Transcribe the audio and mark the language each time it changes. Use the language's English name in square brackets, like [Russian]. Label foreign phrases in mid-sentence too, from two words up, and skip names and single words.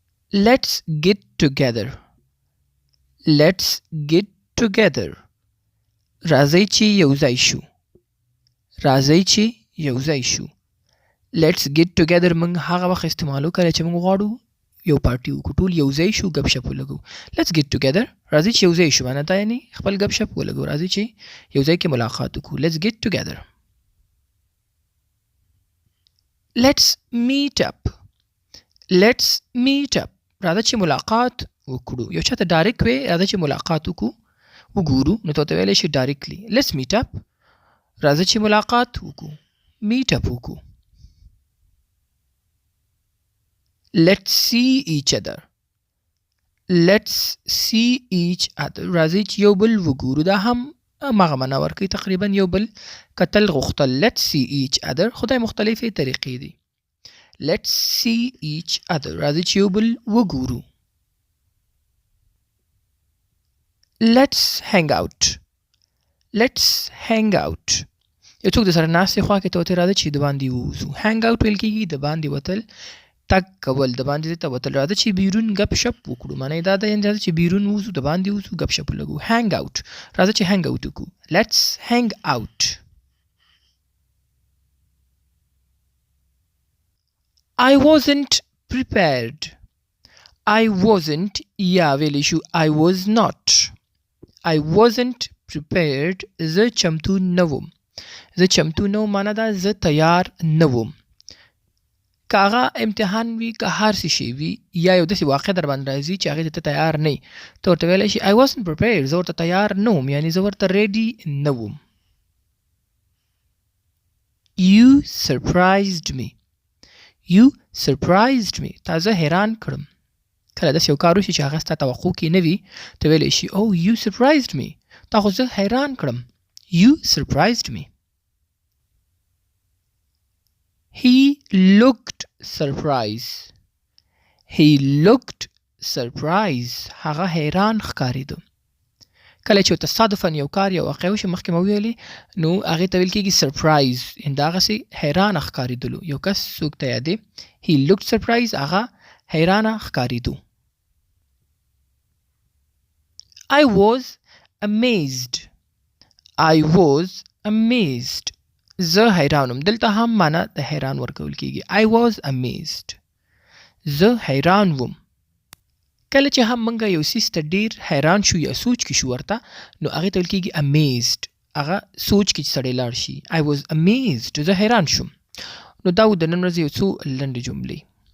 [English] Let's get together. Let's get together. [Pashto] راځئ چې یوځای شو. راځئ چې یوځای شو. [English] Let's get together [Pashto] موږ هغه وخت استعمالو کله چې موږ غواړو یو پارټي وکړو، ټول یوځای شو، ګپ شپ ولګو. [English] Let's get together. [Pashto] راځئ چې یوځای شو معنی دا یعنی خپل ګپ شپ ولګو. راځئ چې یوځای کې ملاقات وکړو. [English] Let's get together. Let's meet up. Let's meet up. [Pashto] راځه چې ملاقات وکړو. یو چاته ډایرکټ وي راځه چې ملاقات وګورو نو ته ویلی شي ډایرکټلی. [English] Let's meet up. [Pashto] راځه چې ملاقات وکړو. [English] meet up وکړو. Let's see each other. Let's see each other. [Pashto] راځئ چې یو بل وګورو. دا هم مغه معنا ورکوي تقریبا یو بل کتل غوښتل. [English] Let's see each other. [Pashto] خدای مختلفې طریقې دي. [English] Let's see each other. [Pashto] راځئ چې یو بل وګورو. [English] Let's hang out. Let's hang out. [Pashto] یو څوک د سره ناستې خوا کې ته ورته راځه چې د باندې ووځو. hang out ویل کېږي د باندې وتل، تګ کول، د باندې ځای ته وتل. راځه چې بیرون ګپ شپ وکړو. معنی دا ده یعنې راځه چې بیرون ووځو، د باندې ووځو، ګپ شپ ولګو. [English] hang out. [Pashto] راځه چې [English] hang out وکړو. Let's hang out. I wasn't prepared. I wasn't [Pashto] یا ویلی شو [English] I was not. I wasn't prepared. [Pashto] زه چمتو نه وم. زه چمتو نه وم معنی دا زه تیار نه وم. که هغه امتحان وي که هر څه شی وي یا یو داسې واقع در باندې راځي چې هغې ته ته تیار نه یې ته ورته ویلی شي [English] I wasn't prepared. [Pashto] زه ورته تیار نه وم یعنې زه ورته ریډي نه وم. [English] You surprised me. You surprised me. [Pashto] تا زه حیران کړم. کله داسې یو کار وشي چې هغه ستا توقع کې نه وي ته ویلی شي [English] Oh you surprised me. [Pashto] تا خو زه حیران کړم. [English] You surprised me. He looked surprised. He looked surprised. [Pashto] هغه حیران ښکارېده. کله چې تصادفاً یو کار یا واقع وشي مخکې مو ویلې نو هغې ته ویل کېږي سرپرایز. د هغسې حیرانه ښکارېدلو. یو کس څوک ته یادې [English] He looked surprised. [Pashto] هغه حیرانه ښکارېدو. [English] I was amazed. I was amazed. [Pashto] زه حیرانم. دلته هم معنا د حیران ورکول کېږي. [English] I was amazed. [Pashto] زه حیران وم. کله چې هم موږ یو څیز ته ډېر حیران شو یا سوچ کې شو ورته نو هغې ته ویل کېږي amazed. هغه سوچ کې چې سړی لاړ شي. [English] I was amazed. [Pashto] زه حیران شوم. نو دا و د نن ورځې یو څو لنډې جملې.